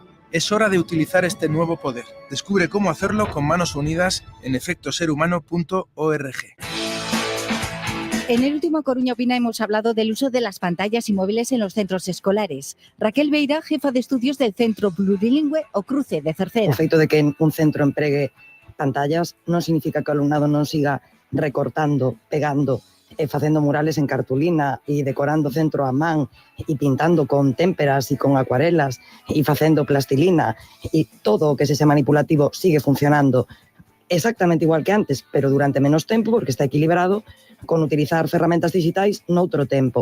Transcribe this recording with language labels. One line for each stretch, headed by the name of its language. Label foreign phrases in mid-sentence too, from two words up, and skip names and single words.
Spanish: Es hora de utilizar este nuevo poder. Descubre cómo hacerlo con manos unidas en efectoserhumano.org. En el último Coruña Opina hemos hablado del uso de las pantallas y móviles en los centros escolares. Raquel Beira, jefa de estudios del Centro Plurilingüe o Cruce de Cerceda.
Galician: O feito de que un centro empregue pantallas non significa que o alumnado non siga recortando, pegando e facendo murales en cartulina e decorando o centro a man e pintando con témperas e con acuarelas e facendo plastilina e todo o que se sea manipulativo sigue funcionando exactamente igual que antes, pero durante menos tempo porque está equilibrado con utilizar ferramentas digitais noutro tempo.